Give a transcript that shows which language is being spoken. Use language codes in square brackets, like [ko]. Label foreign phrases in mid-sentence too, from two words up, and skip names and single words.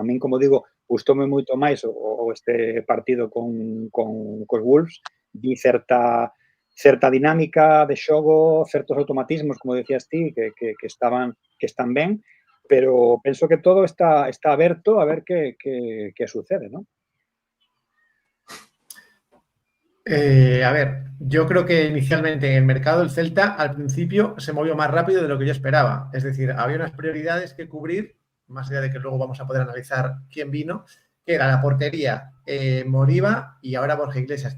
[gl] A min, como digo, gustoume moito máis este partido cos Wolves, vi certa certa dinámica de xogo, certos automatismos, como decías ti, que están ben, pero penso que todo está aberto a ver que sucede, ¿no? [es] A ver, yo creo que inicialmente en el mercado el Celta al principio se movió más rápido de lo que yo esperaba. Es decir, había unas prioridades que cubrir, más allá de que luego vamos a poder analizar quién vino, que era la portería, Moriba y ahora Borja Iglesias.